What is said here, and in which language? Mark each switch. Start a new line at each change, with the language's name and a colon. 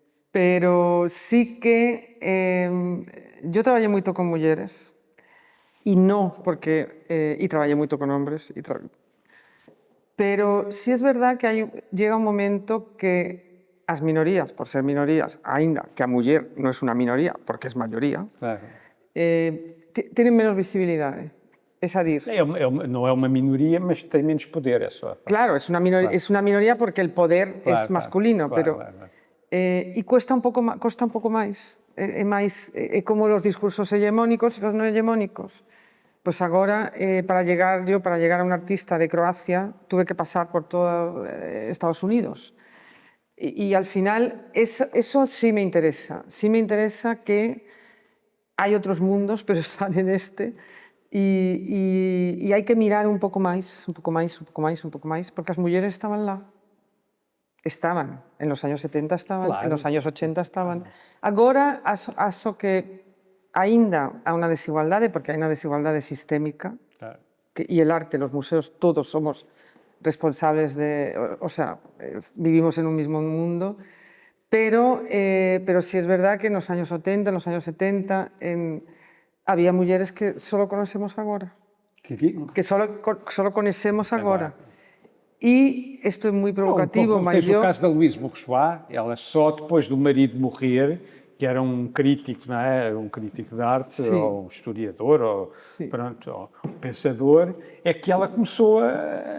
Spanish: Pero sí que yo trabajé moito con mulleres y no porque, y trabajé moito con hombres, pero sí es verdad que llega un momento que
Galician: as minorías, por ser minorías, aínda que a muller non é unha minoría, porque é maioría,
Spanish: Claro.
Galician: tienen menos visibilidade.
Spanish: Es a dir,
Portuguese: Não é uma minoria, mas tem menos poder. É só.
Spanish: claro, es una minoría porque el poder es masculino, pero y cuesta un poco máis. É como los discursos hegemónicos e los non hegemónicos. Pues agora, para llegar a un artista de Croacia, tuve que pasar por todo Estados Unidos. Y al final, eso sí me interesa. Sí me interesa que hay otros mundos, pero están en este.
Galician: Y hai que mirar un pouco máis, porque as mulleres estaban lá.
Spanish: Estaban, en los años 70 estaban, claro. En los años 80 estaban.
Galician: Agora, aso que aínda há unha desigualdade, porque hai unha desigualdade sistémica, claro.
Spanish: E el arte, los museos, todos somos responsables o sea, vivimos en un mismo mundo, pero sí es verdad que en los años 80, en los años 70,
Galician: había mulleres
Spanish: que solo conocemos agora.
Portuguese: Que solo conhecemos agora. E isto é moi provocativo, mas tens o caso da Louise Bourgeois, ela só depois do marido morrer, que era um crítico, não é? Um crítico de arte, sim. Ou um historiador, ou, pronto, ou um pensador, é que ela começou a...